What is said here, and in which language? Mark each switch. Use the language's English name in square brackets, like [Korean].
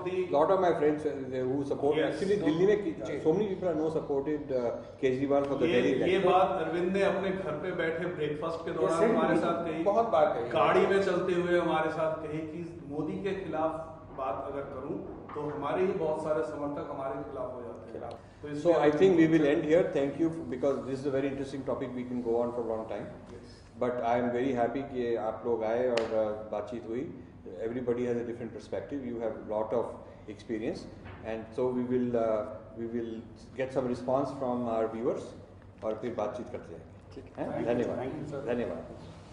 [English] Lot of my friends who support actually [Hindi] Delhi में [English] so many people are no supported Kejriwal for the Delhi election. [Hindi] ये बात अरविंद ने अपने घर पे बैठे ब्रेकफास्ट के दौरान हमारे साथ कही, बहुत बार कही, गाड़ी में चलते हुए हमारे साथ कही कि मोदी के खिलाफ बात अगर करूं तो हमारे ही बहुत सारे समर्थक हमारे खिलाफ हो जाते हैं। [English] So I think we will end here. Thank you because this is a very interesting topic. We can go on for a long time. But I am very happy [Hindi] कि आप लोग आए और बातचीत हुई. [English] Everybody has a different perspective. You have a lot of experience, and so we will get some response from our viewers [Hindi] और फिर बातचीत करते हैं. ठीक है? धन्यवाद. धन्यवाद.